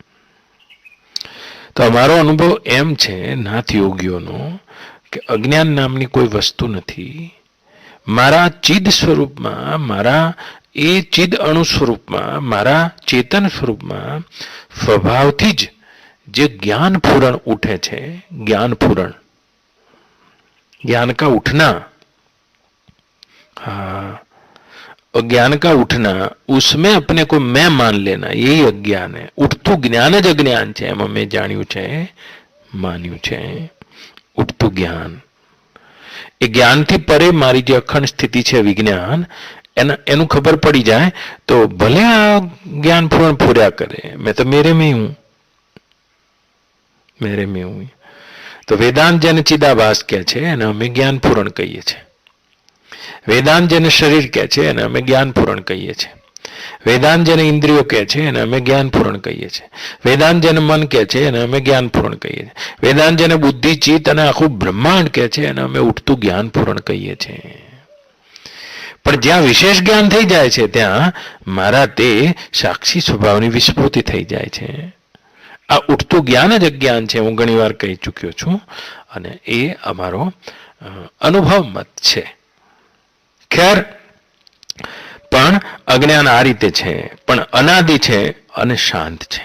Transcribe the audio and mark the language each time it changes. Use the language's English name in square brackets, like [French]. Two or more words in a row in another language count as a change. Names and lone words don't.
[Gujarati] તો અમારો અનુભવ એમ છે નાથ યોગીઓનો કે અજ્ઞાન નામની કોઈ વસ્તુ નથી। મારા ચિદ સ્વરૂપમાં, મારા એ ચિદ અણુ સ્વરૂપમાં, મારા ચેતન સ્વરૂપમાં સ્વભાવથી જ જે જ્ઞાન ફૂરણ ઉઠે છે, [Hindi] ज्ञान फूरण, ज्ञान का उठना, हाँ, और ज्ञान का उठना, उसमें अपने को मैं मान लेना, यही अज्ञान है। [Gujarati] ઉઠતુ જ્ઞાન જ અજ્ઞાન હૈ, એમ મૈં જાણ્યુ છે, માન્યુ છે। ઉઠતુ જ્ઞાન, એ જ્ઞાન થી પરે મારી જે અખંડ સ્થિતિ હૈ વિજ્ઞાન, એનુ ખબર પડી જાએ તો ભલે આ જ્ઞાન પૂર્ણ પૂરા કરે, [Hindi] मैं तो मेरे में हूं, मेरे में हूं। [Gujarati] તો વેદાંત જેને ચિદાભાસ કહે છે એને અમે જ્ઞાન પૂરણ કહીએ છે। વેદાંત જેને શરીર કહે છે એને અમે જ્ઞાન પૂરણ કહીએ છે। વેદાંત જેને ઇંદ્રિયો કહે છે એને અમે જ્ઞાન પૂરણ કહીએ છે। વેદાંત જેને મન કહે છે એને અમે જ્ઞાન પૂરણ કહીએ છે। વેદાંત જેને બુદ્ધિ ચિત્ત અને આખું બ્રહ્માંડ કહે છે એને અમે ઉઠતું જ્ઞાન પૂરણ કહીએ છે। પણ જ્યાં વિશેષ જ્ઞાન થઈ જાય છે ત્યાં મારા તે સાક્ષી સ્વભાવની વિસ્મૃતિ થઈ જાય છે. આ ઉઠતું જ્ઞાન જ અજ્ઞાન છે, હું ઘણી વાર કહી ચૂક્યો છું, અને એ અમારો અનુભવ મત છે. ખેર, પણ અજ્ઞાન આ રીતે છે, પણ અનાદિ છે અને શાંત છે.